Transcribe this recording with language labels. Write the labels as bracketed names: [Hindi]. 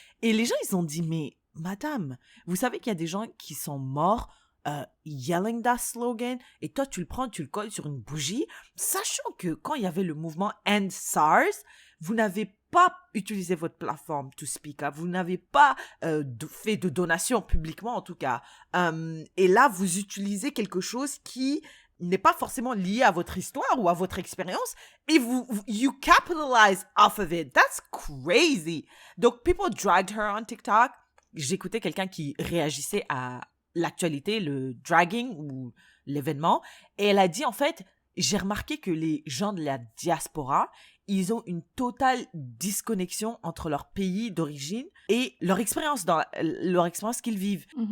[French] Et les gens, ils ont dit, mais madame, vous savez qu'il y a des gens qui sont morts [English] yelling that slogan, [French] et toi, tu le prends, tu le colles sur une bougie, sachant que quand il y avait le mouvement End SARS, vous n'avez pas utilisé votre plateforme [English] to speak up, [French] vous n'avez pas fait de donation publiquement en tout cas. Et là, vous utilisez quelque chose qui n'est pas forcément lié à votre histoire ou à votre expérience, et [English] you capitalize off of it. That's crazy. Donc, people dragged her on TikTok. [French] J'écoutais quelqu'un qui réagissait à l'actualité, le dragging ou l'événement, et elle a dit, en fait, j'ai remarqué que les gens de la diaspora, ils ont une totale disconnexion entre leur pays d'origine et leur expérience qu'ils vivent.